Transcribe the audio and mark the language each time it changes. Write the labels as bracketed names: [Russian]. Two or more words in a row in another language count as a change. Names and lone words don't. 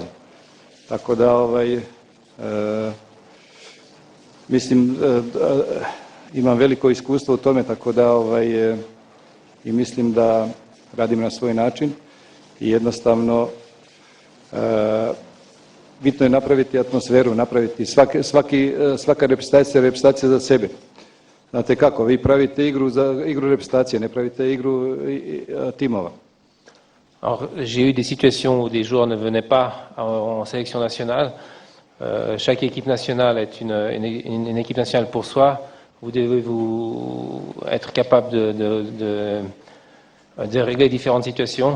[Serbian] Tako da mislim imam veliko iskustvo u tome, tako da i mislim da radim na svoj način i jednostavno bitno je napraviti atmosferu, napraviti svaka reprezentacija za sebe. Znate kako, vi pravite igru reprezentacije, ne pravite igru timova. [French] Alors, j'ai eu des situations où des joueurs ne venaient pas en sélection nationale. Chaque équipe nationale est une équipe nationale pour soi. Vous devez être capable de régler différentes situations.